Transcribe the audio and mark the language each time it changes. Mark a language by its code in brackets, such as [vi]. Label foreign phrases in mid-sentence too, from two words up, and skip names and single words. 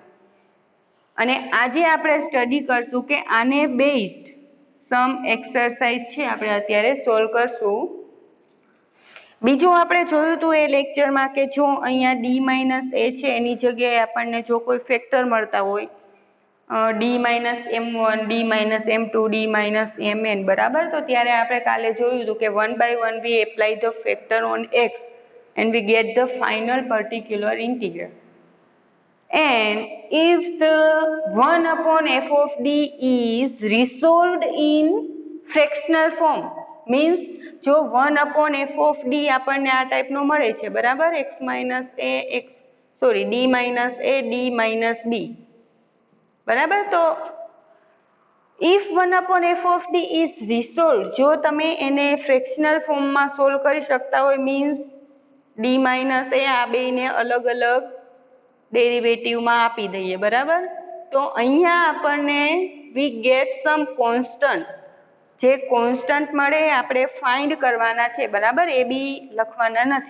[gu] અને આજે આપણે સ્ટડી કરશું કે આને [en] based some exercise [gu] છે આપણે અત્યારે સોલ્વ કરશું. બીજું આપણે જોયું હતું એ લેક્ચરમાં કે જો અહીંયા [en] d minus a [gu] છે એની જગ્યાએ આપણને જો કોઈ ફેક્ટર મળતા હોય [en] d minus m1, d minus m2, d minus mn, [gu] બરાબર, તો ત્યારે આપણે કાલે જોયું હતું કે [en] 1 by 1 we apply the factor on x and we get the final particular integral. And if the 1 upon f of d is resolved in fractional form means જો 1 upon f of d [gu] આપણને આ ટાઈપનો મળે છે, બરાબર, [en] x minus a d minus a d minus b, બરાબર. તો if 1 upon f of d is resolved, [gu] જો તમે એને ફ્રેક્શનલ ફોર્મમાં સોલ્વ કરી શકતા હોય મીન્સ [en] d minus a [gu] આ બેને અલગ અલગ ડેરિવેટિવમાં આપી દઈએ, બરાબર, તો અહીંયા આપણને [en] we get some constant. [gu] જે કોન્સ્ટન્ટ મળે આપણે ફાઇન્ડ કરવાના છે, બરાબર, એ બી લખવાના નથી.